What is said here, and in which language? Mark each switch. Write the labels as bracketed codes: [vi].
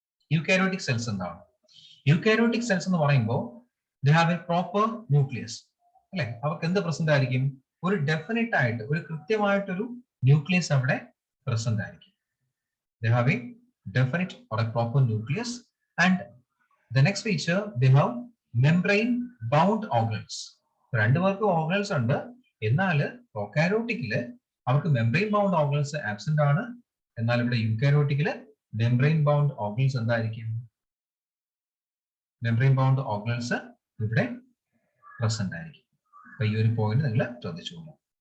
[ml] Eukaryotic cells എന്താണ്? Eukaryotic cells എന്ന് പറയുമ്പോൾ [en] they have a proper nucleus, [ml] അല്ലെ? അവർക്ക് എന്ത് പ്രസന്റ് ആയിരിക്കും? ഒരു ഡെഫിനറ്റ് ആയിട്ട്, ഒരു കൃത്യമായിട്ടൊരു ന്യൂക്ലിയസ് അവിടെ പ്രസന്റ് ആയിരിക്കും. [en] They have a definite or a proper nucleus, and the next feature, they have membrane bound organelles. [ml] രണ്ടുപേർക്കും ഓർഗനൽസ് ഉണ്ട്, എന്നാൽ പ്രോകാരിയോട്ടിക്കില് അവർക്ക് മെംബ്രെയിൻ ബൗണ്ട് ഓർഗനൽസ് ആബ്സെന്റ് ആണ്. എന്നാൽ ഇവിടെ യൂകാരിയോട്ടിക്കില് മെംബ്രെയിൻ ബൗണ്ട് ഓർഗനൽസ് എന്തായിരിക്കും? മെംബ്രെയിൻ ബൗണ്ട് ഓർഗനൽസ് ഇവിടെ പ്രസന്റ് ആയിരിക്കും. അപ്പൊ ഈ ഒരു പോയിന്റ് നിങ്ങൾ ശ്രദ്ധിച്ചോളൂ.